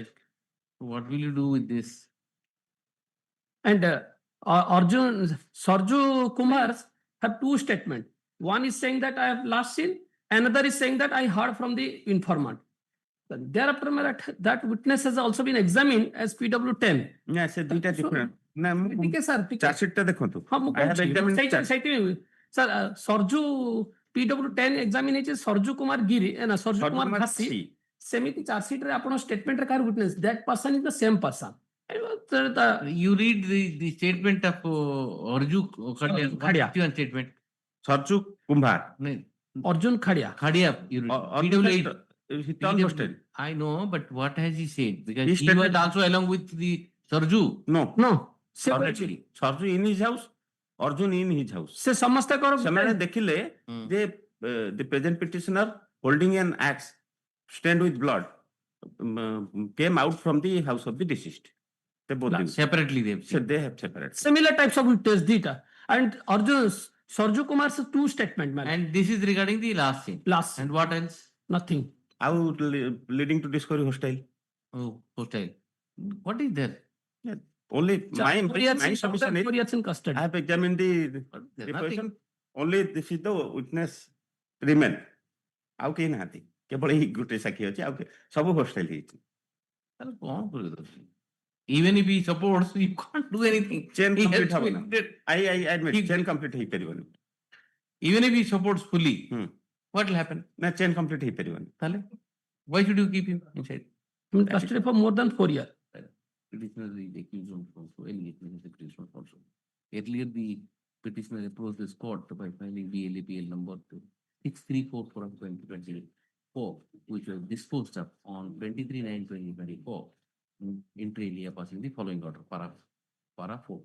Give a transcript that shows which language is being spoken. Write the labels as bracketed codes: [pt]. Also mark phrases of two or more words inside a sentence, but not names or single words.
[en] What will you do with this? And Sarju Kumar have two statements. One is saying that I have last seen, another is saying that I heard from the informant. Thereafter, my lord, that witness has also been examined as PW10. [or] ନା ସେ ଦୁଇଟା [en] So- different. [or] ନା ମୁଁ ଟିକେ ସାର୍ ଟିକେ ଚାର୍ଜସିଟ୍ ଟା ଦେଖନ୍ତୁ. ହଁ ମୁଁ [en] I have examined [or] କହୁଛି [en] charge- [or] ସାର୍ ସର୍ଜୁ PW10 ଏକ୍ସାମିନ୍ ହେଇଛି ସର୍ଜୁ କୁମାର ଗିରି ନା ସର୍ଜୁ Sarju କୁମାର Kumar ଘାସି C. ସେମିତି ଚାର୍ଜସିଟ୍ ରେ ଆପଣ ଷ୍ଟେଟମେଣ୍ଟ ରେ କାହାର [en] witness that person is the same person You read the statement of Arju Khadia. Khadia. What is your statement? Sarju Kumar. No, ଅର୍ଜୁନ ଖାଡିଆ Khadia, you read. PW8. He turned hostile. I know, but what has he said? Because He he was stated- also along with the Sarju. No. [or] नो ସେ [en] Separately. Sarju in his house, Arjun in his house. [or] ସେ ସମସ୍ତଙ୍କର ସେମାନେ ଦେଖିଲେ Hmm. [en] ଯେ the present petitioner holding an axe stained with blood came out from the house of the deceased. They both did. Separately they have So said. they have separated. similar types of witness ଦିଟା and ଅର୍ଜୁନ ସର୍ଜୁ କୁମାର two statement man And this is regarding the last scene. last And what else? nothing Out leading to discovery hostile. Oh, hostile. What is there? Only my 4 years my in submission is 4 years in custody I have examined the There's nothing. deposition. Only this is the witness remain. [or] ଆଉ କେହି ନାହାନ୍ତି କେବଳ ଏଇ ଗୋଟେ ସାକ୍ଷୀ ଅଛି ଆଉ ସବୁ ହଷ୍ଟେଲ ହେଇଛି. ତାହେଲେ କଣ କରିବ ତମେ? [en] Even if he supports, you can't do anything. Chain He complete has [or] ହବ [en] to [or] ନା. [en] be- I admit He- chain complete ହେଇପାରିବନି. Even if he supports fully, Hmm. what will happen? [or] ନା [en] chain complete [or] ହେଇପାରିବନି. [en] ତାହେଲେ why should you keep him inside? in custody for more than 4 years Petitioner is accused of also allegation is the petitioner also. Earlier, the petitioner approached this court by filing BLAPL number 6344 of 2024, which was disposed of on 23/9/2024, inter alia passing the following order, para 4.